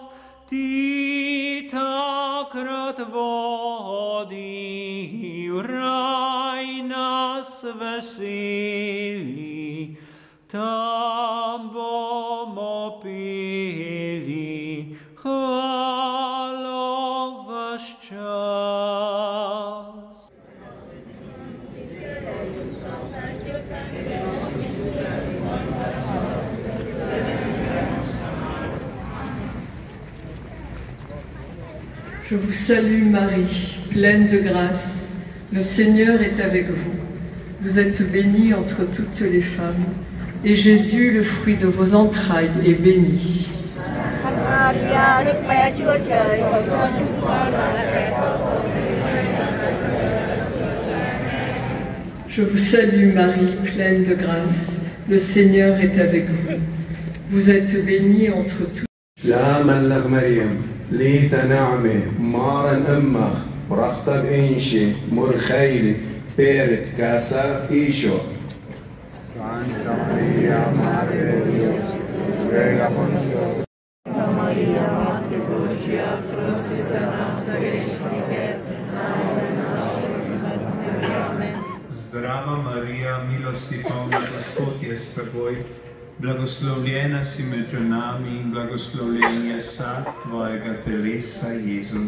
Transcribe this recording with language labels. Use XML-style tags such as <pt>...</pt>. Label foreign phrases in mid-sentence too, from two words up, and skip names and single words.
<sl>Ti takrat vodi v raj nas veseli, tam bomo peli hvalo vaš čas.</sl> <fr>Je vous salue Marie, pleine de grâce, le Seigneur est avec vous. Vous êtes bénie entre toutes les femmes, et Jésus, le fruit de vos entrailles, est béni. Je vous salue Marie, pleine de grâce, le Seigneur est avec vous. Vous êtes bénie entre toutes.</fr> <arc>ليت نعمة مارن أمخ برختب إنشي مرخيل بيرت كاسا إيشو</arc> <es>Santa Maria, Madre de Dios, ruega por nosotros. Santa Maria,</es> <sl>Mater Božja, prosi za nas grešnike, zdaj in na naši smrtni uri. Amen. Zdrava Marija, milosti polna, Gospod je s teboj. Blagoslovljena si med ženami in blagoslovljen je sad tvojega telesa, Jezus.</sl>